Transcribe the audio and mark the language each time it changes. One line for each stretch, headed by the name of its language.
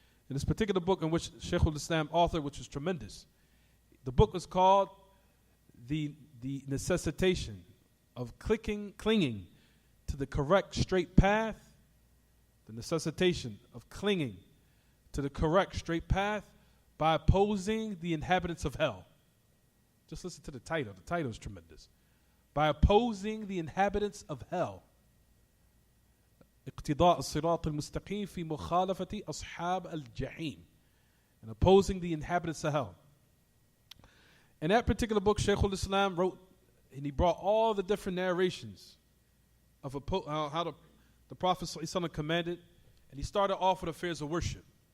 English: In this particular book in which Shaykh al-Islam authored, which is tremendous, the book is called the necessitation of clinging to the correct straight path, the necessitation of clinging to the correct straight path by opposing the inhabitants of hell. Just listen to the title. The title is tremendous. By opposing the inhabitants of hell.
Arabic: اقتضاء الصراط المستقيم في مخالفة أصحاب الجحيم.
English: And opposing the inhabitants of hell. In that particular book, Shaykh al-Islam wrote, and he brought all the different narrations of how the Prophet ﷺ commanded, and he started off with affairs of worship.